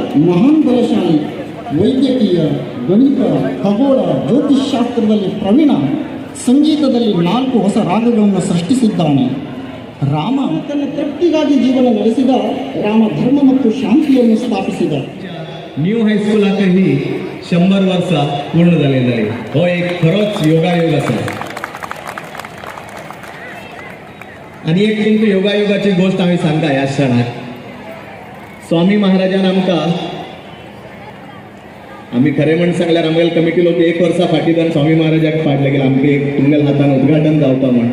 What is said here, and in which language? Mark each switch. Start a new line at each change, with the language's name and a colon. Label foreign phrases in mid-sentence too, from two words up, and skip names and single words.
Kannada: ಮಹಾನ್ ಬಲಶಾಲಿ, ವೈದ್ಯಕೀಯ, ಗಣಿತ, ಖಗೋಳ, ಜ್ಯೋತಿಷ್ಶಾಸ್ತ್ರದಲ್ಲಿ ಪ್ರವೀಣ, ಸಂಗೀತದಲ್ಲಿ 4 ಹೊಸ ರಾಗಗಳನ್ನು ಸೃಷ್ಟಿಸಿದ್ದಾನೆ. ರಾಮ ತನ್ನ ತೃಪ್ತಿಗಾಗಿ ಜೀವನ ನಡೆಸಿದ, ರಾಮ ಧರ್ಮ ಮತ್ತು ಶಾಂತಿಯನ್ನು ಸ್ಥಾಪಿಸಿದ.
Konkani: न्यू हायस्कूल आताही 100 वर्सां पूर्ण जालेली जाली. हो एक खरोच योगायोग आसा. आनी एक तुमकां योगायोगाची गोष्ट हांवें सांगता ह्या क्षणाक. स्वामी महाराजान आमकां, आमी खरें म्हण सांगल्यार आमगेले कमिटी लोक 1 वर्सा फाटीं स्वामी महाराजाक पाडले गेले आमगे तुमगेल्या हातान उद्घाटन जावपा म्हण.